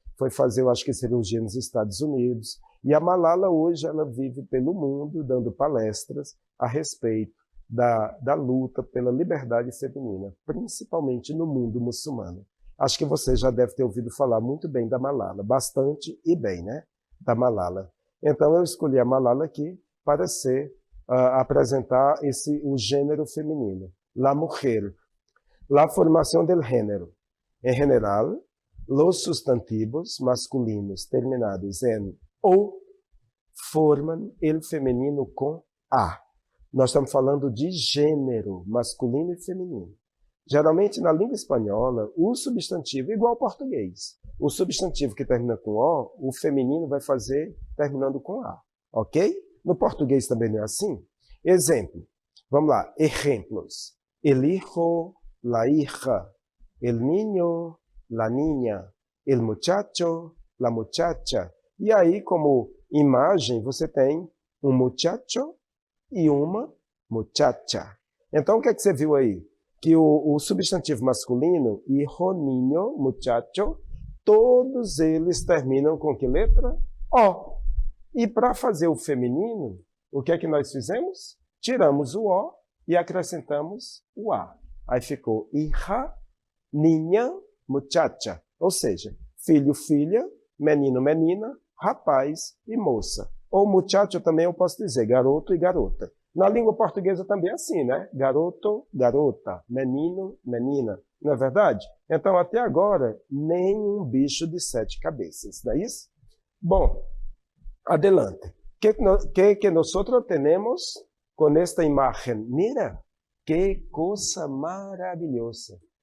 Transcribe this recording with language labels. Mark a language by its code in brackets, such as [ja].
[pt] Foi fazer, eu acho que cirurgia nos Estados Unidos. E a Malala hoje, ela vive pelo mundo dando palestras a respeito da luta pela liberdade feminina, principalmente no mundo muçulmano. Acho que você já deve ter ouvido falar muito bem da Malala, bastante e bem, né? Da Malala. Então eu escolhi a Malala aqui para apresentar o gênero feminino, [es] la mujer, la formación del género. En general, los sustantivos masculinos terminados en o [pt] formam [es] el feminino com a. [pt] Nós estamos falando de gênero, masculino e feminino. Geralmente, na língua espanhola, o substantivo é igual ao português. O substantivo que termina com O, o feminino vai fazer terminando com A. Ok? No português também não é assim? Exemplo. Vamos lá. Exemplos. [es] El hijo, la hija. El niño, la niña. El muchacho, la muchacha. [pt] E aí, como imagem, você tem um muchacho e uma muchacha. Então, o que é que você viu aí? Que o substantivo masculino, hijo, niño, muchacho, todos eles terminam com que letra? O. E para fazer o feminino, o que é que nós fizemos? Tiramos o O e acrescentamos o A. Aí ficou hija, niña, muchacha. Ou seja, filho, filha, menino, menina, rapaz e moça. Ou muchacho também eu posso dizer garoto e garota. Na língua portuguesa também é assim, né? Garoto, garota, menino, menina. Não é verdade? Então, até agora, nenhum bicho de 7 cabeças, não é isso? Bom, [es] adelante. Que nosotros tenemos con esta imagen? Mira, qué cosa maravillosa.